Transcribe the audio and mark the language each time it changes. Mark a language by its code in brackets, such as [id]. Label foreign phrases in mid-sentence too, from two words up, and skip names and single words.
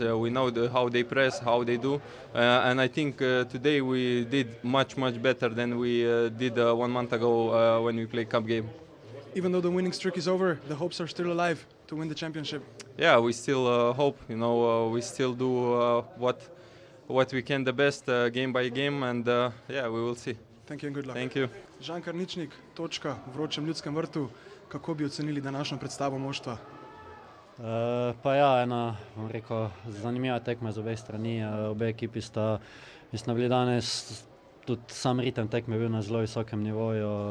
[en] We know how they press, how they do, and I think today we did much better than we did 1 month ago when we played cup game. Even though the winning streak is over, the hopes are still alive to win the championship. Yeah, we still hope. We still do what we can the best game by game, and yeah, we will see. Thank you and good luck. Thank you. [sl] Žan Karničnik, točka v vročem Ljudskem vrtu. Kako bi ocenili današnjo predstavo moštva? Pa ja, ena, bom rekel, zanimiva tekma z obeh strani. Obe ekipi sta bili danes, tudi sam ritem tekme je bil na zelo visokem nivoju.